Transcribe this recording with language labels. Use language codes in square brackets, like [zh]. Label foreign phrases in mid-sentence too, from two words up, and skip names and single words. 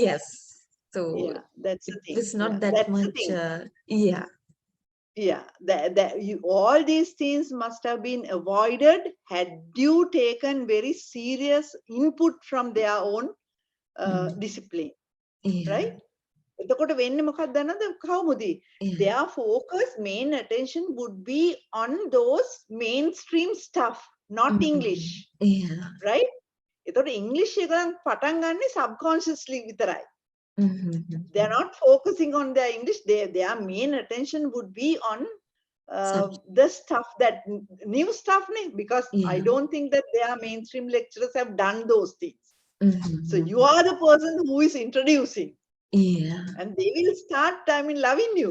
[en] Yes. So yeah, that's the it thing. was not Yeah, that that's the much thing. yeah. Yeah, that you, all these things must have been avoided had you taken very serious input from their own discipline, right? [si] එතකොට වෙන්නේ මොකක්ද දන්නවද කවුමුදි? [en] Their focus, main attention would be on those mainstream stuff, not English, right? [si] එතකොට English එක පටන් ගන්නේ subconsciously විතරයි. [en] They are not focusing on their English. Their main attention would be on the stuff, that new stuff, because I don't think that their mainstream lecturers have done those things. So you are the person who is introducing, and they will start, I mean, loving you.